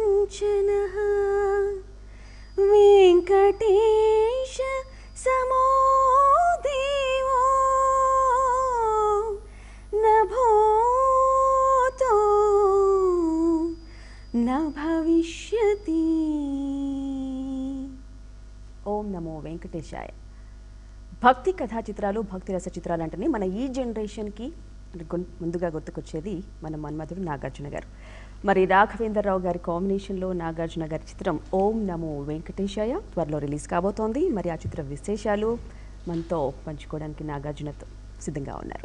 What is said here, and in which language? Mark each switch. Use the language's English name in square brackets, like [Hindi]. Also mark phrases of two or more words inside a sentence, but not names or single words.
[Sanskrit] काञ्चनः वेङ्कटेश समो देवो न भूतो न भविष्यति. ఓం నమో వెంకటేశాయ. [Telugu] భక్తి కథా చిత్రాలు, భక్తి రస చిత్రాలు అంటేనే మన ఈ జనరేషన్కి ముందుగా గుర్తుకొచ్చేది మన మన్మధుడు నాగార్జున గారు. మరి రాఘవేంద్రరావు గారి కాంబినేషన్లో నాగార్జున గారి చిత్రం ఓం నమో వెంకటేశాయ త్వరలో రిలీజ్ కాబోతోంది. మరి ఆ చిత్ర విశేషాలు మనతో పంచుకోవడానికి నాగార్జునతో సిద్ధంగా ఉన్నారు.